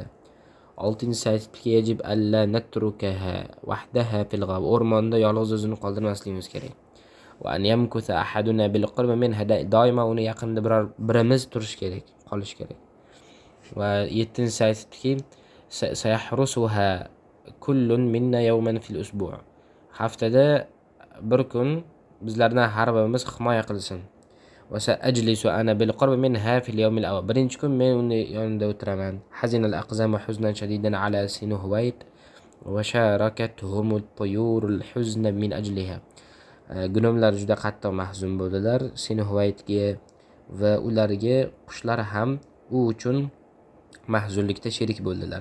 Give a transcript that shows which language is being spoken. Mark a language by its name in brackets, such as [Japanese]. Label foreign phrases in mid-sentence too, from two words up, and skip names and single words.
[Uzbek] Oltinchisi aytibdiki, [Arabic] يجب ألا نتركها وحدها في الغاب, [Uzbek] o'rmonda yolg'iz o'zini qoldirmasligimiz kerak. [Arabic] وأن يمكث أحدنا بالقرب منها, [Uzbek] doimo uni yaqinda birimiz turish kerak, qolish kerak. Va yettinchisi aytibdiki, [Arabic] سيحرسها كل منا يوما في الأسبوع', [Uzbek] haftada bir kun bizlardan har birimiz himoya qilsin. [Arabic] وأجلس أنا بالقرب منها في اليوم الأول, [Uzbek] birinchi kun men uni yonida o'tiraman. [Arabic] حزن الأقزام حزنا شديدا على سنو وايت وشاركتهم الطيور الحزن من أجلها, [Uzbek] gunomlar juda qattiq mahzun bo'ldilar Sinuhvaytga, va ularga qushlar ham u uchun mahzunlikda sherik bo'ldilar.